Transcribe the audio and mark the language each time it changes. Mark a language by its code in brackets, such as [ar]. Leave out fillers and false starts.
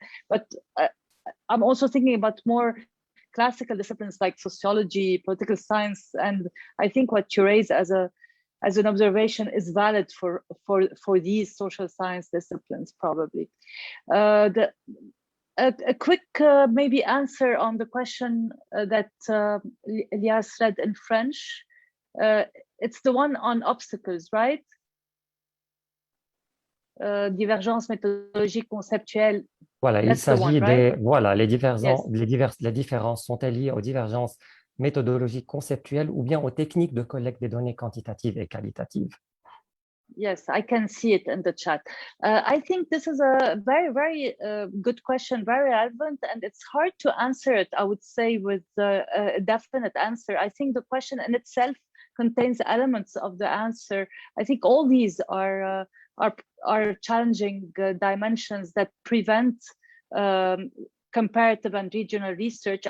[en] But I'm also thinking about more classical disciplines like sociology, political science, and I think what you raise as an observation is valid for these social science disciplines, probably. A quick maybe answer on the question that Elias read in French. it's the one on obstacles, right? [fr] Divergence méthodologique conceptuelle. Voilà, il s'agit [en] right? [fr] Voilà, les [en] Yes. [fr] les différences sont-elles liées aux divergences méthodologiques conceptuelles ou bien aux techniques de collecte des données quantitatives et qualitatives? [en] Yes, I can see it in the chat. I think this is a very, very good question, very relevant, and it's hard to answer it, I would say, with a definite answer. I think the question in itself contains elements of the answer. I think all these are challenging dimensions that prevent comparative and regional research.